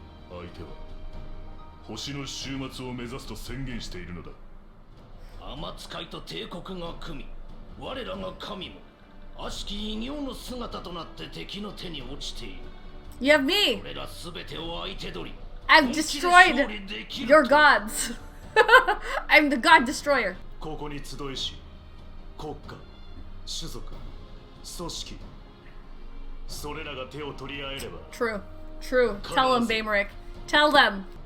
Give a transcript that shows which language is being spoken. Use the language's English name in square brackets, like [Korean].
[Japanese] 相手は星の終末を目指すと宣言しているのだ。天使いと帝国が組み、我らが神も悪しき異形の姿となって敵の手に落ちている。 [English] You have me! [Japanese] これらすべてを相手取り、 [English] I've destroyed your gods! I'm the god destroyer! [Japanese] ここに集いし、国家、種族、組織、それらが手を取り合えれば。 [English] True. True. Tell them, Baymerick. Tell them!